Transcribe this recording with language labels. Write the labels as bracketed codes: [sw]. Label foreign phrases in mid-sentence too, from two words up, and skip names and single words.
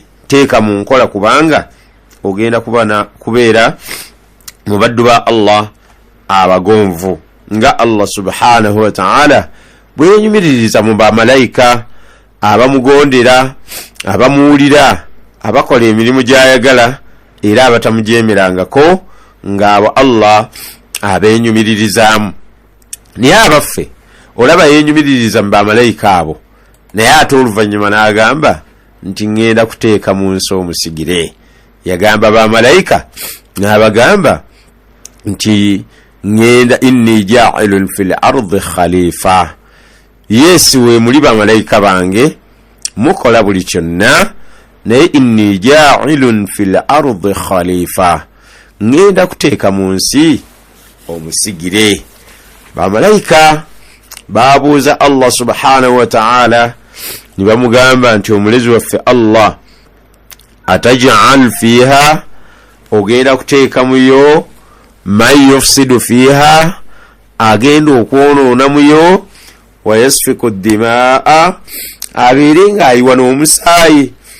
[lg] teeka mu nkola kubanga ogenda kubeera mu baddu ba Allah abagonvu nga Allah [ar] سبحانه وتعالى [lg] bwe yenyumiririza mu bamalayika abamugondera abamuwulira abakola emirimu gy'ayagala era abatamujeemerangako ng'abo Allah abeenyumirizaamu. Naye abaffe olaba yeenyumiririza mu bamalayika abo naye ate oluvannyuma n'agamba nti ŋŋenda kuteeka mu nsi omusigire. Yagamba bamalayika n'abagamba nti ŋŋenda [ar] إني جاعل في الأرض خليفة, [lg] yeesi we muli bamalayika bange mukola buli kyonna naye [ar] إني جاعل في الأرض خليفة, [lg] ŋŋenda kuteeka mu nsi omusigire. Bamalayika baabuuza Allah [ar] سبحانه وتعالى [lg] ne bamugamba nti omulezi waffe Allah [ar] أتجعل فيها, [lg] ogenda kuteeka muyo [ar] من يفسد فيها, [lg] agenda okwonoona muyo [ar] ويسفك الدماء, [lg] abeere ng'ayiwa n'omusaayi.